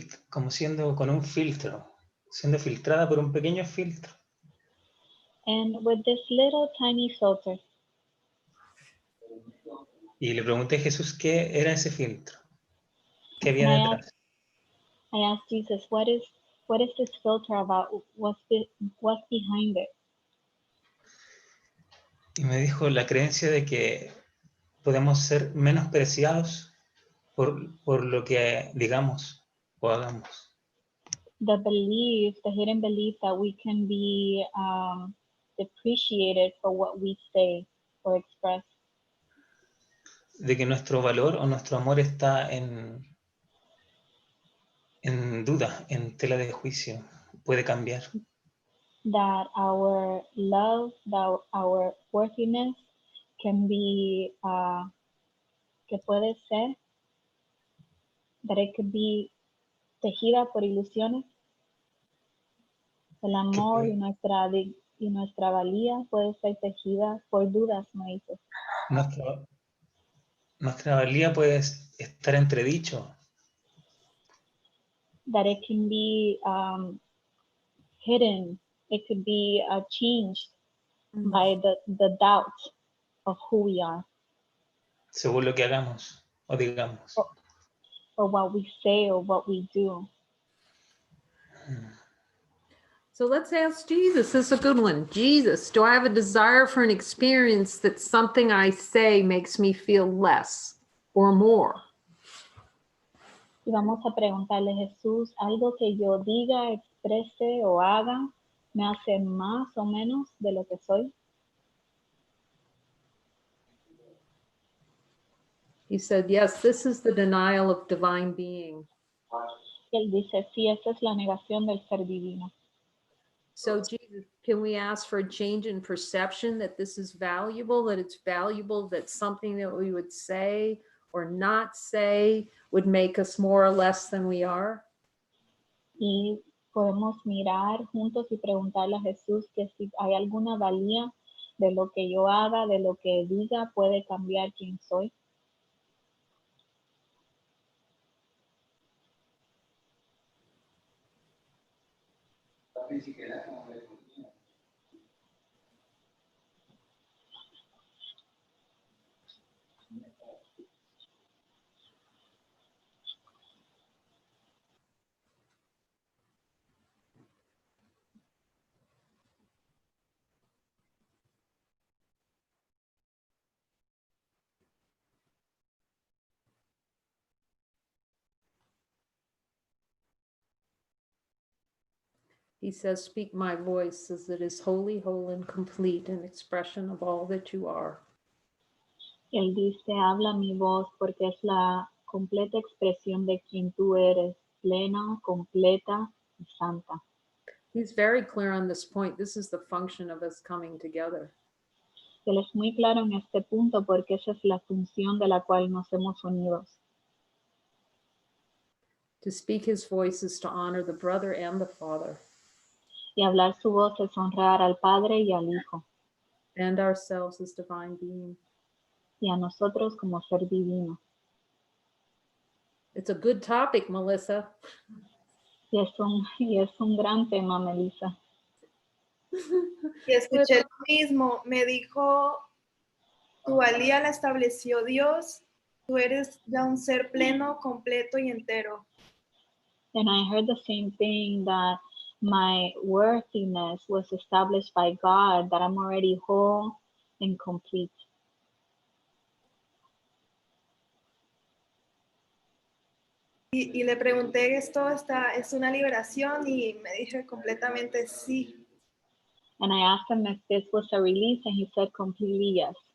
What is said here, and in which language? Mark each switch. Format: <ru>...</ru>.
<es>Como siendo con un filtro, siendo filtrada por un pequeño filtro.</es> <en>And with this little tiny filter.</en> <es>Y le pregunté a Jesús qué era ese filtro, qué había detrás.</es> <en>I asked Jesus, what is this filter about? What's behind it?</en> <es>Y me dijo la creencia de que podemos ser menospreciados por lo que digamos o hagamos.</es> <en>The hidden belief that we can be depreciated for what we say or express.</en> <es>De que nuestro valor o nuestro amor está en duda, en tela de juicio, puede cambiar.</es> <en>That our love, that our worthiness can be,</en> <es>que puede ser,</es> <en>that it could be</en> <es>tejida por ilusiones. El amor y nuestra valía puede ser tejida por dudas, me dice. Nuestra valía puede estar entredicho.</es> <en>That it can be hidden, it could be changed by the doubt of who we are.</en> <es>Según lo que hagamos o digamos.</es> <en>Or what we say or what we do. So let's ask Jesus. This is a good one. Jesus, do I have a desire for an experience that something I say makes me feel less or more?</en> <es>Y vamos a preguntarle, Jesús, algo que yo diga, exprese o haga, ¿me hace más o menos de lo que soy?</es> <en>He said, yes, this is the denial of divine being.</en> <es>Él dice, sí, esa es la negación del ser divino.</es> <en>So Jesus, can we ask for a change in perception that this is valuable, that it's valuable, that something that we would say or not say would make us more or less than we are?</en> <es>Y podemos mirar juntos y preguntarle a Jesús que si hay alguna valía de lo que yo haga, de lo que diga, puede cambiar quién soy.</es> <en>He says, speak my voice as it is holy, whole, and complete, an expression of all that you are.</en> <es>Él dice, habla mi voz porque es la completa expresión de quien tú eres, plena, completa y santa.</es> <en>He's very clear on this point. This is the function of us coming together.</en> <es>Él es muy claro en este punto porque esa es la función de la cual nos hemos unido.</es> <en>To speak his voice is to honor the brother and the father.</en> <es>Y hablar su voz es honrar al Padre y al Hijo.</es> <en>And ourselves as divine being.</en> <es>Y a nosotros como ser divino.</es> <en>It's a good topic, Melissa.</en> <es>Y es un gran tema, Melissa. Y escuché lo mismo, me dijo, tu valía la estableció Dios, tú eres ya un ser pleno, completo y entero. And I heard the same thing, that my worthiness was established by God, that I'm already whole and complete. Y le pregunté, ¿esto es una liberación? Y me dije completamente sí.</es> <en>And I asked him if this was a release, and he said completely yes.</en>